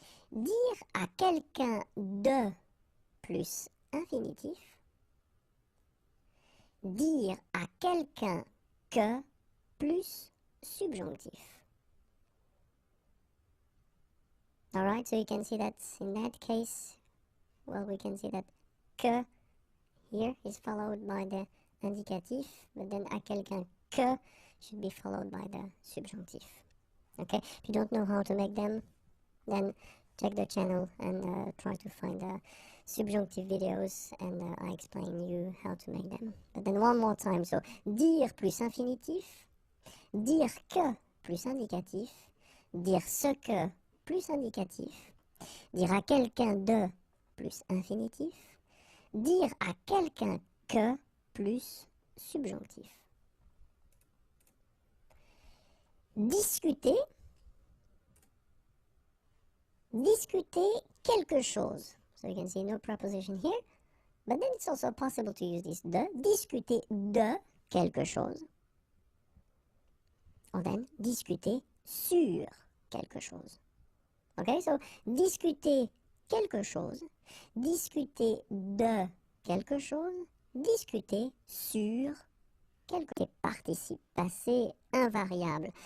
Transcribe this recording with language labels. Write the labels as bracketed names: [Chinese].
[French] Dire à quelqu'un de plus infinitif. Dire à quelqu'un que plus subjonctif. [English] Alright, so you can see that in that case, well, we can see that que here is followed by the indicatif, but then [French] à quelqu'un que [English] should be followed by the subjunctif. Okay, if you don't know how to make them, then check the channel and try to find the subjunctive videos and I explain you how to make them. But then one more time, so [French] dire plus infinitif, dire que plus indicatif, dire ce que plus indicatif, dire à quelqu'un de plus infinitif, dire à quelqu'un que plus subjonctif. Discuter, Discuter quelque chose. [English] So you can see no preposition here. But then it's also possible to use this de. [French] Discuter de quelque chose. [English] Or then [French] discuter sur quelque chose. [English] Okay, so [French] discuter quelque chose, discuter de quelque chose, discuter sur quelque participe passé invariable.